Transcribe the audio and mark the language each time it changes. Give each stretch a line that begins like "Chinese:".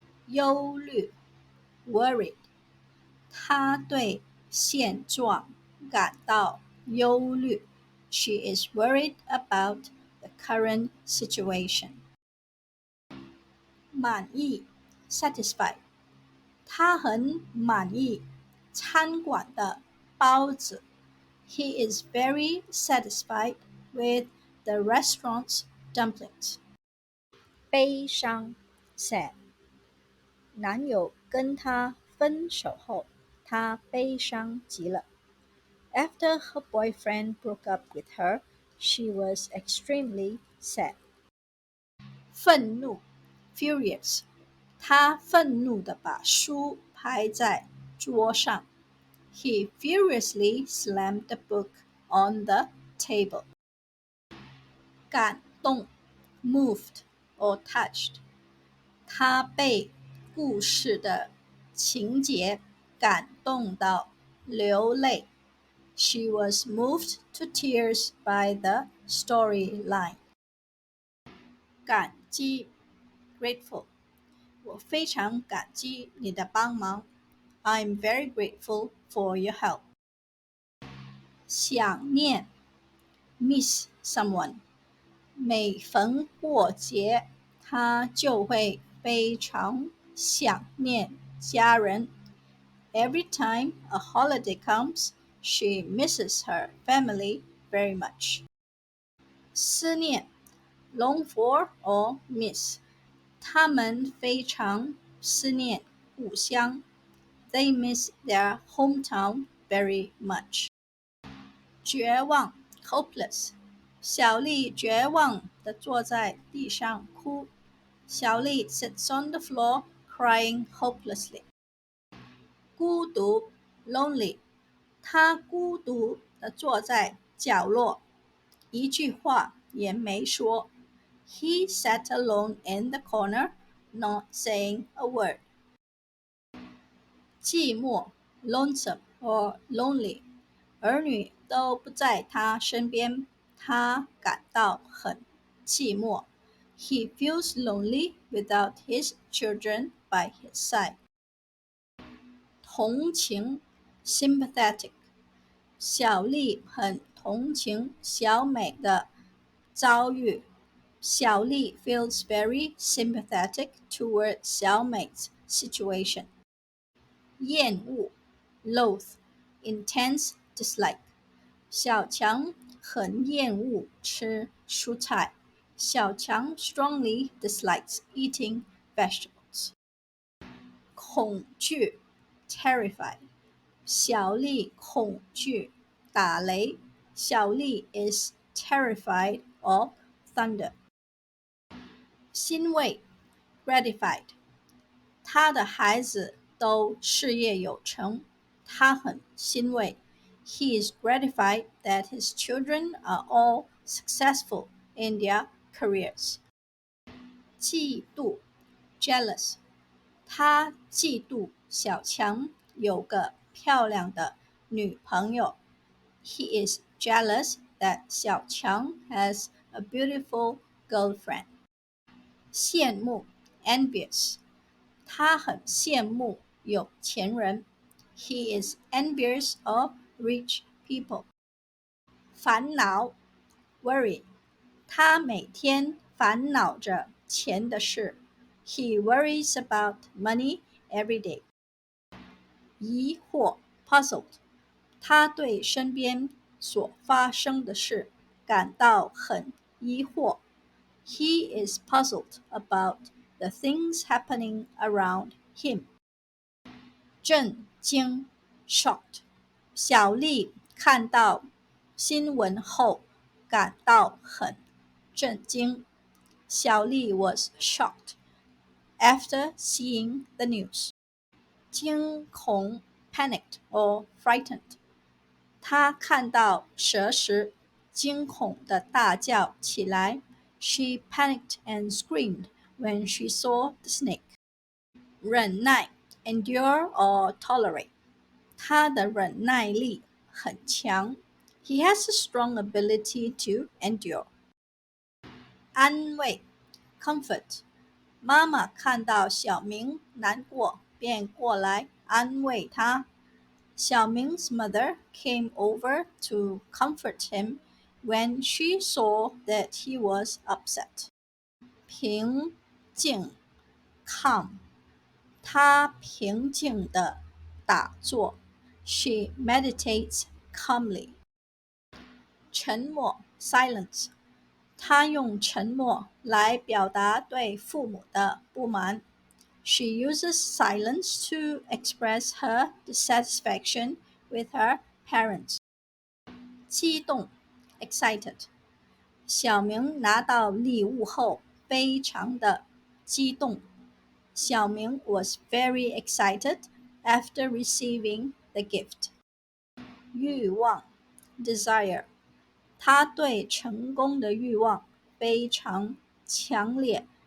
English: 忧虑 worried
Chinese: 他对现状感到忧虑
English: She is worried about the current situation. 满意 satisfied
Chinese: 他很满意餐馆的包子
English: He is very satisfied with the restaurant's dumplings.
Chinese: 悲伤 sad 男友跟她分手后，她悲伤极了。
English: After her boyfriend broke up with her, she was extremely sad.
Chinese: 愤怒 furious 他愤怒地把书拍在桌上。
English: He furiously slammed the book on the table.
Chinese: 感动 moved or touched 他被故事的情节感动到流泪。
English: She was moved to tears by the storyline.
Chinese: 感激 grateful 我非常感激你的帮忙。
English: I'm very grateful for your help.
Chinese: 想念 miss someone 每逢过节，他就会非常想念家人。
English: Every time a holiday comes, she misses her family very much. 思念 long for or miss
Chinese: 他们非常思念故乡。
English: They miss their hometown very much. 绝望 hopeless.
Chinese: 小丽绝望地坐在地上哭。
English: 小丽 sits on the floor crying hopelessly. 孤独 lonely.
Chinese: 她孤独地坐在角落，一句话也没说。
English: He sat alone in the corner, not saying a word. 寂寞 lonesome or lonely.
Chinese: 儿女都不在他身边，他感到很寂寞。
English: He feels lonely without his children by his side. 同情 sympathetic.
Chinese: 小丽很同情小美的遭遇。
English: 小丽 feels very sympathetic toward 小美's situation. 厌恶 loathe, intense dislike.
Chinese: 小强很厌恶吃蔬菜。
English: 小强 strongly dislikes eating vegetables. 恐惧 terrified.
Chinese: 小丽恐惧打雷。
English: 小丽 is terrified of thunder. 欣慰 gratified.
Chinese: 他的孩子都事业有成，他很欣慰。
English: He is gratified that his children are all successful in their careers. 嫉妒 jealous.
Chinese: 他嫉妒小强有个漂亮的女朋友。
English: He is jealous that 小强 has a beautiful girlfriend.
Chinese: 羡慕 envious. 他很羡慕有钱人。
English: He is envious of rich people.
Chinese: 烦恼 worry. 他每天烦恼着钱的事。
English: He worries about money every day. 疑惑 puzzled.
Chinese: 他对身边所发生的事感到很疑惑。
English: He is puzzled about the things happening around him. 震惊 shocked.
Chinese: 小丽看到新闻后感到很震惊。
English: 小丽 was shocked after seeing the news. 惊恐 panicked or frightened.
Chinese: 她看到蛇时惊恐地大叫起来。
English: She panicked and screamed when she saw the snake. 忍耐 endure or tolerate.
Chinese: 他的忍耐力很强。
English: He has a strong ability to endure. 安慰 comfort.
Chinese: 妈妈看到小明难过，便过来安慰他。
English: 小明's mother came over to comfort him when she saw that he was upset.
Chinese: 平静 calm. 她平静地打坐。
English: She meditates calmly. 沉默 silence.
Chinese: 她用沉默来表达对父母的不满。
English: She uses silence to express her dissatisfaction with her parents. 激动 excited.
Chinese: 小明拿到礼物后非常的激动。
English: 小明 was very excited after receiving the gift. 欲望 desire.
Chinese: 他对成功的欲望非常强烈。